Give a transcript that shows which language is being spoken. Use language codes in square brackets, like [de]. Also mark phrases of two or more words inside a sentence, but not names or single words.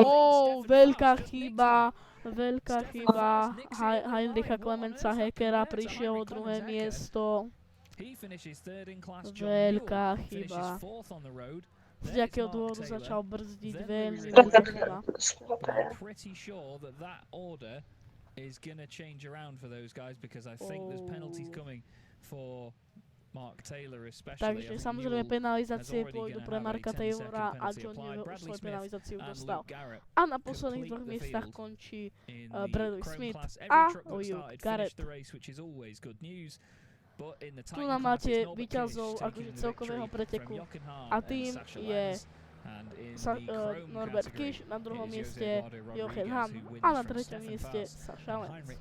[sk] Veľká chyba Heinricha Clemensa Heckera, prišiel o 2. miesto. Veľká chyba. Z jakého dôvodu začal brzdiť, veľmi veľká chyba. [en] Is going to change around for those guys because I think there's penalties coming [sk] Takže samozrejme penalizácie pôjdu pre Marka Taylora a John Newell už svoju penalizáciu dostal. A na posledných dvoch miestach končí Bradley Smith a Luke Garrett. Tu nám máte víťazov akože celkového preteku a tým je Norbert Kish, na druhom mieste Jochen Hahn a na treťom mieste Sasha Lenz.